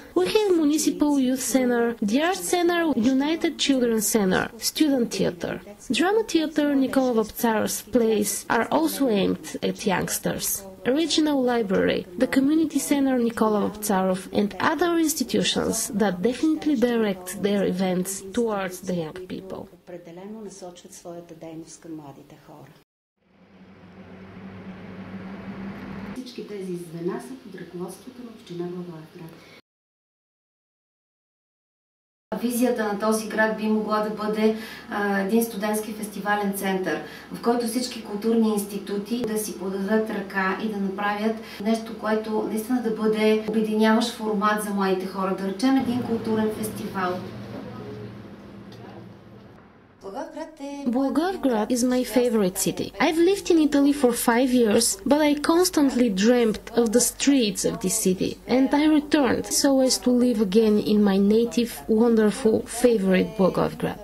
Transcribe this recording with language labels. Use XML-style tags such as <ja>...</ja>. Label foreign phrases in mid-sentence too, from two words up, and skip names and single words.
<en>We have Municipal Youth Center, the Art Center, United Children's Center, Student Theater. Drama Theater Nicola Vaptsar's plays are also aimed at youngsters. A regional library, the Community Center Nicola Vaptsarov, and other institutions that definitely direct their events towards the young people.</en> <bg>Всички тези звена са под ръководството на община Благоевград. Визията на този град би могла да бъде един студентски фестивален център, в който всички културни институти да си подадат ръка и да направят нещо, което наистина да бъде обединяващ формат за младите хора, да речем един културен фестивал.</bg> <en>Blagoevgrad is my favorite city. I've lived in Italy for 5 years, but I constantly dreamt of the streets of this city, and I returned so as to live again in my native, wonderful, favorite Blagoevgrad.</en>